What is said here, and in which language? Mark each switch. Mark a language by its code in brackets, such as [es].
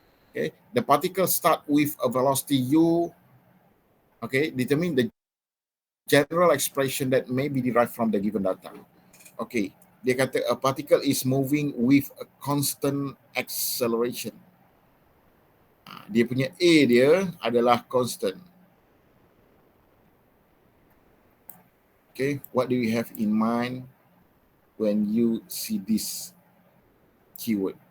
[en] Okay, the particle start with a velocity u. Okay, determine the general expression that may be derived from the given data. Okay, [ms] dia kata [en] a particle is moving with a constant acceleration. [ms] Dia punya A dia adalah constant. [en] Okay, what do you have in mind when you see this keyword?